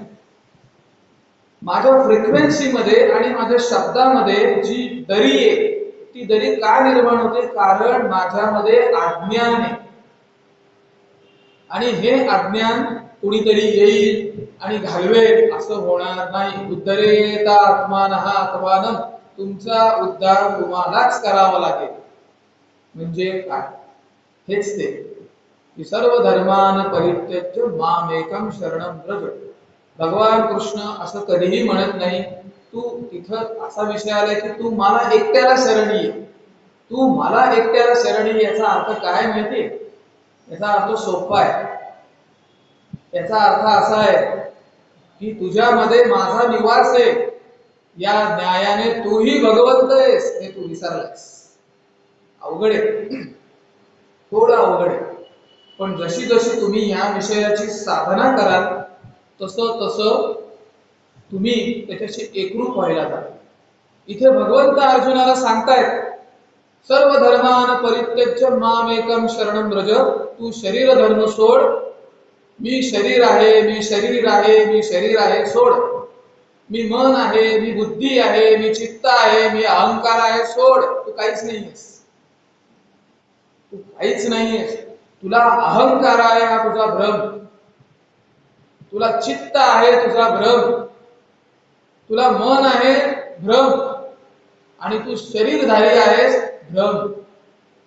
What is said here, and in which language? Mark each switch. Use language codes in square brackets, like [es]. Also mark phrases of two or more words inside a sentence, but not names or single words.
[mr] माझ्या फ्रिक्वेन्सी मध्ये आणि माझ्या शब्दामध्ये जी दरी आहे, ती दरी का निर्माण होते? कारण माझ्यामध्ये अज्ञान आहे. आणि हे अज्ञान कुणीतरी येईल आणि घालवेल असं होणार नाही. [sa] उद्धरेत आत्मानः आत्मानं, [mr] तुमचा उद्धार तुम्हालाच करावा लागेल. म्हणजे काय? हेच ते की [sa] सर्व धर्मान परित्यज्य मामेकम शरणं व्रज. [mr] भगवान कृष्ण असं कधीही म्हणत नाही, तू तिथं असा विषय आलाय की तू मला एकट्याला शरण ये. तू मला एकट्याला शरण ये याचा अर्थ काय माहिती? याचा अर्थ सोपा आहे. याचा अर्थ असा आहे की तुझ्यामध्ये माझा निवास आहे, या न्यायाने तूही भगवंत आहेस हे तू विसरलास. अवघड आहे, थोडं अवघड आहे. पण जशी जशी तुम्ही या विषयाची साधना कराल तसं तसं तुम्ही त्याच्याशी एकरूप व्हायला जाल. इथे भगवंत अर्जुनाला सांगतायत [sa] सर्व धर्मान परित्यज्य मामेकम शरणं व्रज. [mr] तू शरीर धर्म सोड. मी शरीर आहे, मी शरीर आहे, मी शरीर आहे सोड. मी मन आहे, मी बुद्धी आहे, मी चित्त आहे, मी अहंकार आहे सोड. तू काहीच नाहीयेस, तू काहीच नाहीयेस. तुला अहंकार आहे हा तुझा भ्रम, तुला चित्त आहे तुझा भ्रम, तुला मन आहे भ्रम, आणि तू शरीरधारी आहेस भ्रम.